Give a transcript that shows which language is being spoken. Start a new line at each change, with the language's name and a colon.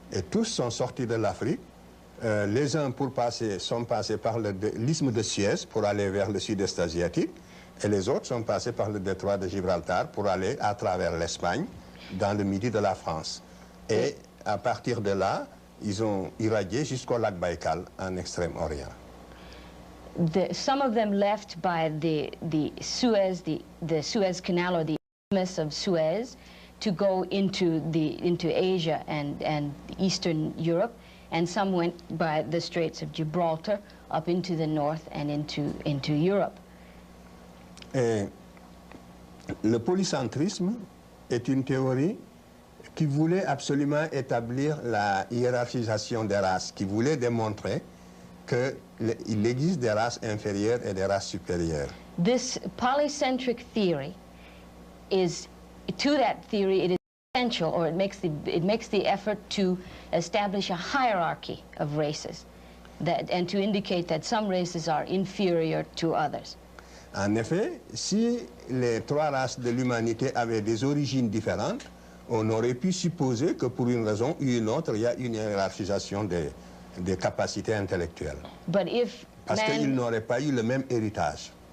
French: Et tous sont sortis de l'Afrique. Les uns sont passés par l'isthme de Suez pour aller vers le sud-est asiatique, et les autres sont passés par le détroit de Gibraltar pour aller à travers l'Espagne, dans le midi de la France. Et à partir de là, ils ont irradié jusqu'au lac Baïkal, en Extrême-Orient.
English: Some of them left by the Suez, the Suez Canal, or the Isthmus of Suez, to go into Asia and Eastern Europe, and some went by the Straits of Gibraltar up into the north and into Europe.
French: Et le polycentrisme est une théorie qui voulait absolument établir la hiérarchisation des races, qui voulait démontrer qu'il existe des races inférieures et des races supérieures.
English: This polycentric theory is, to that theory, it is essential, or it makes the effort to establish a hierarchy of races, and to indicate that some races are inferior to others.
French: En effet, si les trois races de l'humanité avaient des origines différentes, on aurait pu supposer que pour une raison ou une autre, il y a une hiérarchisation des capacités intellectuelles. Parce qu'ils n'auraient pas eu le même héritage.